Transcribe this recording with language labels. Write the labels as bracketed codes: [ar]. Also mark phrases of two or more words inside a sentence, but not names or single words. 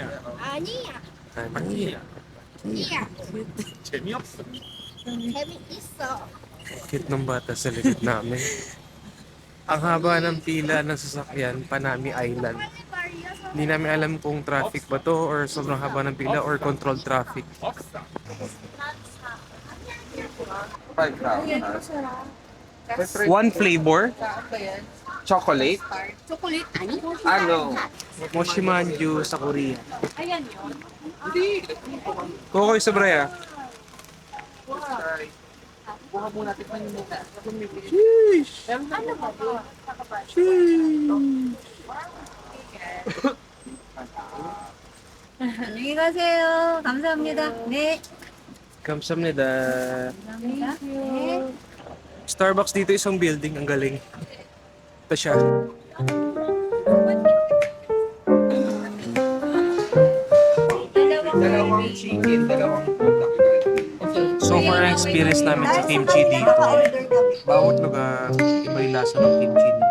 [tl] Aniya. [ko] 재미없어. [tl] Cute ng bata sa likod namin. Ang haba ng pila ng sasakyan, Panami Island. Hindi namin alam kung traffic ba to or sobrang haba ng pila or [en] controlled traffic. [tl] 5,000. [en] One flavor, Chocolate? [ko] 초콜릿 아니? [tl] Ano? Moshimanju sa Korea. Ayan yun. Kokoy Sobraya. Sheesh! Ano ba to? [ko] 안녕히 가세요. 감사합니다. 네. Kamsamnida. 감사합니다. 네. [tl] Starbucks dito isang building, ang galing. Ito siya. Dalawang chicken, dalawang [en] So far [tl] ang experience namin sa kimchi dito, bawat lugar, iba yung lasa ng kimchi.